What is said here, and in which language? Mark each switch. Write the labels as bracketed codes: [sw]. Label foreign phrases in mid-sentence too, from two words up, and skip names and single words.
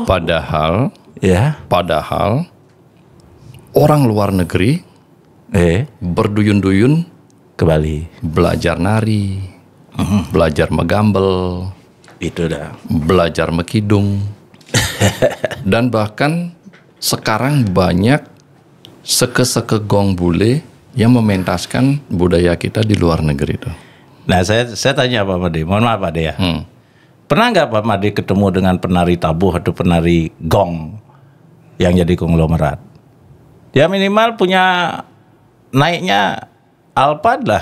[id] Padahal orang luar negeri berduyun-duyun ke Bali, belajar nari, belajar megambel, itu dah, belajar mekidung. Dan bahkan sekarang banyak seke-seke gong bule yang mementaskan budaya kita di luar negeri itu. Nah, saya tanya Pak Made, mohon maaf Pak Made ya. Pernah nggak Pak Made ketemu dengan penari tabuh atau penari gong yang jadi konglomerat? Ya minimal punya naiknya Alphard lah.